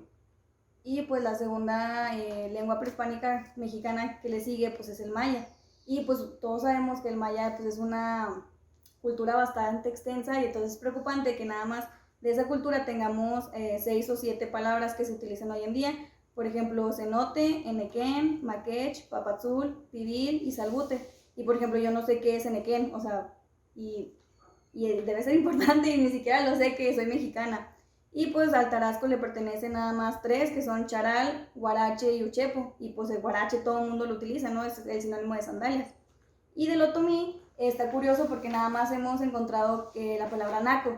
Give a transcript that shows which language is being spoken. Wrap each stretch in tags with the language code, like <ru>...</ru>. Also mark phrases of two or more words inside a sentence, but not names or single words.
<es>Y pues la segunda lengua prehispánica mexicana que le sigue pues es el maya. Y pues todos sabemos que el maya pues es una cultura bastante extensa y entonces es preocupante que nada más de esa cultura tengamos 6 o 7 palabras que se utilizan hoy en día. Por ejemplo, cenote, enequén, maquech, papazul, pibil y salbute. Y por ejemplo, yo no sé qué es enequén, o sea, y debe ser importante y ni siquiera lo sé, que soy mexicana. Y pues al tarasco le pertenecen nada más 3, que son charal, guarache y uchepo. Y pues el guarache todo el mundo lo utiliza, ¿no? Es el sinónimo de sandalias. Y del otomí está curioso porque nada más hemos encontrado la palabra naco.</es>